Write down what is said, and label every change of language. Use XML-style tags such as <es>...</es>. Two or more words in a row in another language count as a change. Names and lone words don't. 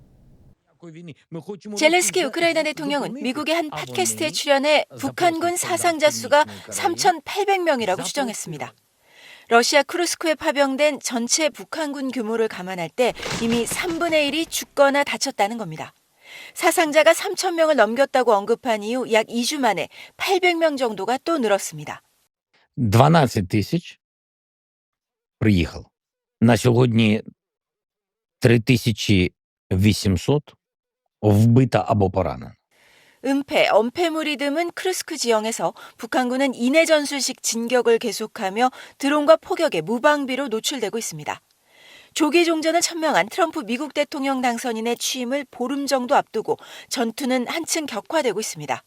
<ko>젤렌스키 우크라이나 대통령은 미국의 한 팟캐스트에 출연해 북한군 사상자 수가 3,800명이라고 추정했습니다. 러시아 쿠르스크에 파병된 전체 북한군 규모를 감안할 때 이미 3분의 1이 죽거나 다쳤다는 겁니다. 사상자가 3,000명을 넘겼다고 언급한 이후 약 2주 만에 800명 정도가 또 늘었습니다.</ko> <uk>12,000 приїхало. На сьогодні 3,800 вбито або поранено.</uk> <ko>은폐, 엄폐물이 드문 크루스크 지형에서 북한군은 인해 전술식 진격을 계속하며 드론과 포격에 무방비로 노출되고 있습니다. 조기 종전을 천명한 트럼프 미국 대통령 당선인의 취임을 보름 정도 앞두고 전투는 한층 격화되고 있습니다.</ko>